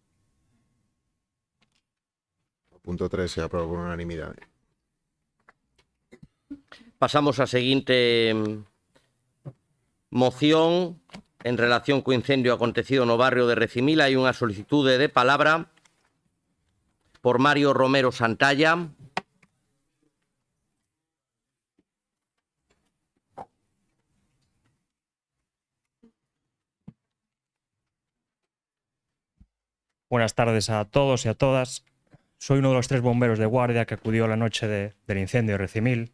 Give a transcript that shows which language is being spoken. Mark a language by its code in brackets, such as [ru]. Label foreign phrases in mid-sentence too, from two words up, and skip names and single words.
[gl] Punto 3 se aproba por unanimidade. Pasamos á seguinte moción en relación co incendio acontecido no barrio de Recimil. Hai unha solicitude de palabra por Mario Romero Santalla. [es] Buenas tardes a todos y a todas. Soy uno de los 3 bomberos de guardia que acudió la noche del incendio de Recimil.